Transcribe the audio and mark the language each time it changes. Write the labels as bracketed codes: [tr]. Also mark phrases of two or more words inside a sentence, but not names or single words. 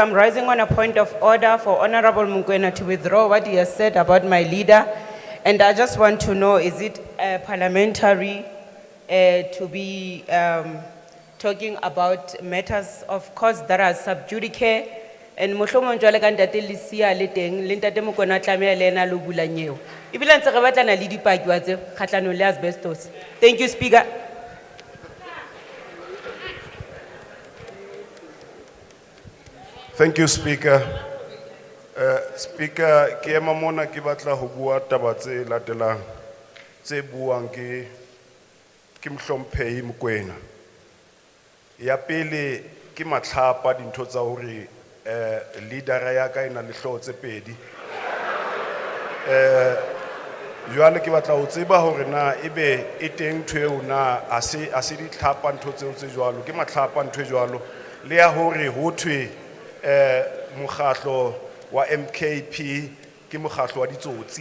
[en] I'm rising on a point of order for Honorable Mukwena to withdraw what he has said about my leader. And I just want to know, is it parliamentary to be talking about matters of course that are sub judice? [st] And mohlomong jwale ka ntate Lesia le teng, le ntate Mokoena tlameha le ena lo bula nyewe. Ebile ntse re batlana le dipaki wa tse kgatlhanong le asbestos. [en] Thank you, Speaker. Thank you, Speaker. Speaker, [st] ke ema mona ke batla ho bua taba tse latelang tse buang ke Mohlomphehi Mokoena. Ya pele ke matlhapa dintho tsa hore leader ya ka ena le hlooho tse pedi. Jwale ke batla ho tseba hore na ebe e teng ntho eo na a se di tlhapa ntho tseo tse jwalo ke matlhapa ntho e jwalo le ya hore ho thwe mokgatlo wa MKP ke mokgatlo wa ditsotsi.